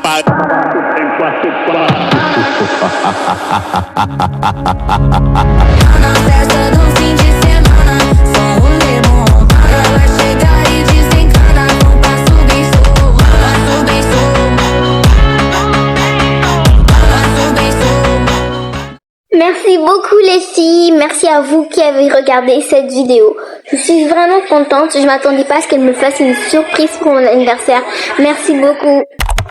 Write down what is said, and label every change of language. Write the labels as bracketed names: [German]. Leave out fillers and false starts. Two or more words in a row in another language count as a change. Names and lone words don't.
[Portuguese] Na festa do fim de semana, só o limão. Ela chega e desencana com passo bem solto, passo bem solto, passo bem solto. [French] Merci beaucoup les filles, merci à vous qui avez regardé cette vidéo. Je suis vraiment contente, je m'attendais pas à ce qu'elle me fasse une surprise pour mon anniversaire. Merci beaucoup.